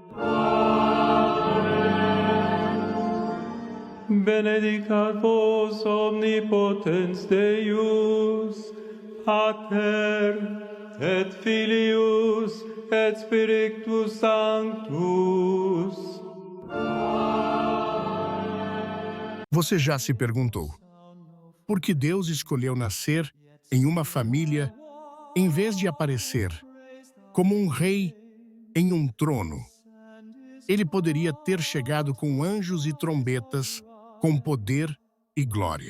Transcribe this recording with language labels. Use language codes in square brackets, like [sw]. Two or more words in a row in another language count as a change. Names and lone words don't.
[la] Benedicat vos omnipotens Deus, Pater et Filius et Spiritus Sanctus. [pt] Você já se perguntou por que Deus escolheu nascer em uma família em vez de aparecer como um rei em um trono? Ele poderia ter chegado com anjos e trombetas, com poder e glória.